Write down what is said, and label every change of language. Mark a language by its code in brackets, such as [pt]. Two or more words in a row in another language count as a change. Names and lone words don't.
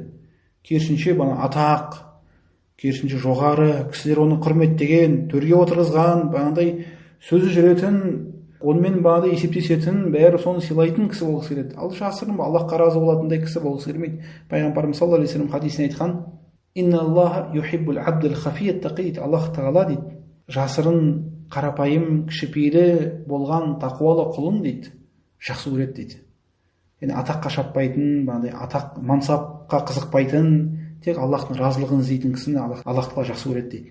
[kk] Керісінше атақ, керісінше жоғары, кісілер оны құрметтеген, төрге отырғызған, сөзі жүретін, онымен есептесетін, бәрі соны сыйлайтын кісі болғысы келеді. Ал жасырын, Аллахқа разы болатындай кісі болғысы келмейді. Пайғамбарымыз [ar] صلى الله عليه وسلم [kk] хадисіне айтқан: [ar] "إن الله يحب العبد الخفي التقي", [kk] Аллах тағала дейді, жасырын, қарапайым, кішіпейлі болған тақуалы құлын дейді, жақсы көреді дейді. Яғни атаққа шаппайтын, атақ мансапқа қызықпайтын, тек Аллахтың разылығын іздейтін кісіні Аллах тағала жақсы көреді дейді.